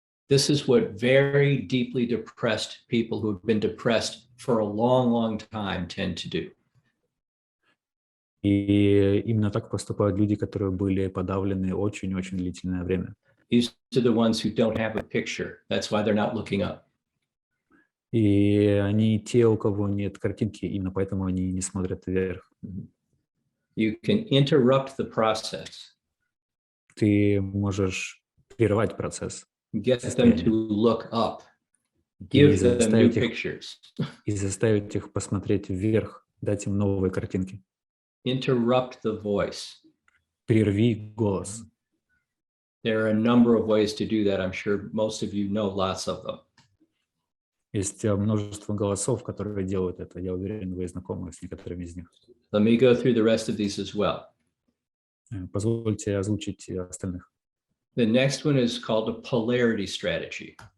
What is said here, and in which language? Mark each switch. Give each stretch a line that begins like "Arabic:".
English: This is what very deeply depressed people who have been depressed for a long, long time tend to do.
Russian: И именно так поступают люди, которые были подавлены очень-очень длительное время.
English: These are the ones who don't have a picture. That's why they're not looking up.
Russian: И они те, у кого нет картинки, именно поэтому они не смотрят вверх.
English: You can interrupt the process,
Russian: Ты можешь прервать процесс
English: get them to look up,
Russian: и
English: give them new
Russian: заставить их,
English: pictures,
Russian: и заставить их посмотреть вверх, дать им новые картинки.
English: interrupt the voice.
Russian: Прерви голос.
English: There are a number of ways to do that. I'm sure most of you know lots of them.
Russian: Есть множество голосов, которые делают это. Я уверен, вы знакомы с некоторыми из них.
English: Let me go through the rest of these as well.
Russian: Позвольте озвучить остальных.
English: The next one is called a polarity strategy.